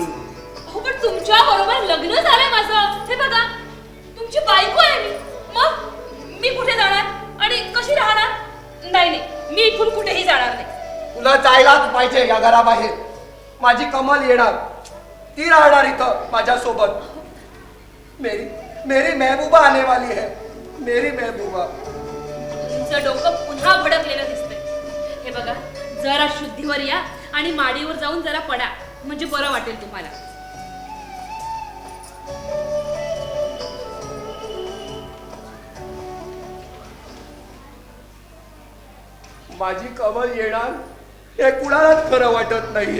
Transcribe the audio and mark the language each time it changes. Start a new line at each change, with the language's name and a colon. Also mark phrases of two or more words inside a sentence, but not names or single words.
Marathi: हो पण तुमच्या बरोबर लग्न झालंय माझं. हे बघा तुमची बायको आहे मी. मग मी कुठे जाणार आणि कशी राहणार? नाही नाही, मी इथून कुठेही जाणार नाही. तुला जायलाच पाहिजे या घराबाहेर. माझी कमल येणार, ती राहणार इथं माझ्यासोबत.
Hindi: मेरी मेरी महबूबा आने वाली है, मेरी महबूबा.
Marathi: तुमचं डोकं पुन्हा भडकलेलं दिसतंय. हे बघा जरा शुद्धीवर या आणि माडीवर जाऊन जरा पडा, म्हणजे बरं वाटेल तुम्हाला. माझी कमल येणार हे कुणालाच खरं वाटत नाहीये.